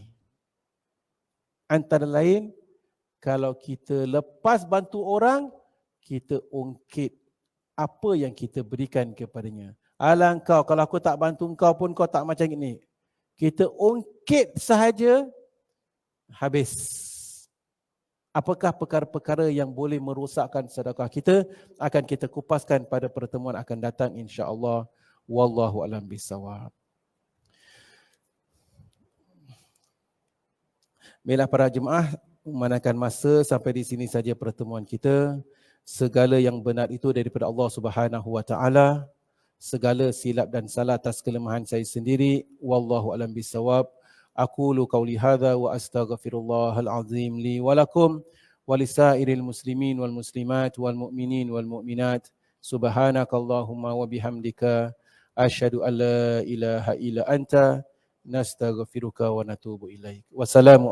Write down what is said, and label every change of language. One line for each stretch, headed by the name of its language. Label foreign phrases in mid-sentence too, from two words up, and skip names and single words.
Malay: Antara lain, kalau kita lepas bantu orang, kita ungkit apa yang kita berikan kepadanya. Alah kau, kalau aku tak bantu kau pun kau tak macam ini. Kita ungkit sahaja, habis. Apakah perkara-perkara yang boleh merosakkan sedekah kita, akan kita kupaskan pada pertemuan akan datang insya-Allah.
Arabic: والله أعلم بالصواب.
Malay: Baiklah para jemaah, memandangkan masa, sampai di sini saja pertemuan kita. Segala yang benar itu daripada Allah
Arabic: سبحانه وتعالى.
Malay: Segala silap dan salah atas kelemahan saya sendiri.
Arabic: والله أعلم بالصواب. أقول قولي هذا وأستغفر الله العظيم لي ولكم ولسائر المسلمين والمسلمات والمؤمنين والمؤمنات. سبحانك اللهم وبحمدك أشهد أن لا إله إلا أنت نستغفرك ونتوب إليك.